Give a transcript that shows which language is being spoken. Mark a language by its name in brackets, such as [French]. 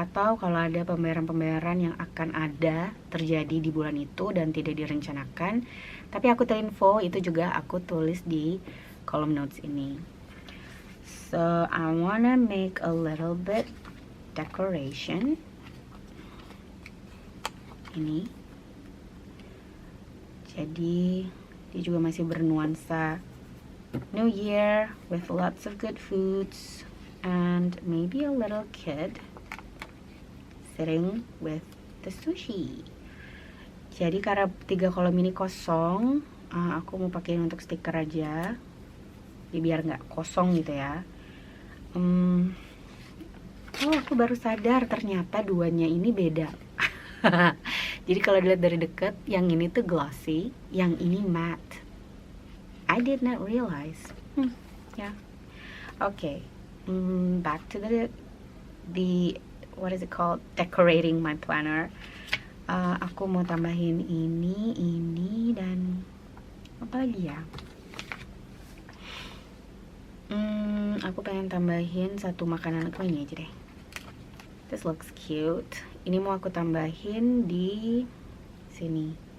[Indonesian] Atau kalau ada pembayaran yang akan ada terjadi di bulan itu dan tidak direncanakan tapi aku terinfo, itu juga aku tulis di kolom notes ini. [English] So I wanna make a little bit decoration. [Indonesian] Ini jadi dia juga masih bernuansa [English] New Year with lots of good foods and maybe a little kid sitting with the sushi. [Indonesian] Jadi karena 3 kolom ini kosong, aku mau pakein untuk stiker aja, jadi biar nggak kosong gitu ya. Oh aku baru sadar ternyata duanya ini beda. Jadi kalau dilihat dari dekat, yang ini tuh glossy, yang ini matte. [English] I did not realize. Yeah. Okay. Back to the what is it called? Decorating my planner. [Indonesian] Aku mau tambahin ini dan apa lagi ya? Aku pengen tambahin satu makanan aku ini aja deh. [English] This looks cute. [Indonesian] Ini mau aku tambahin di sini.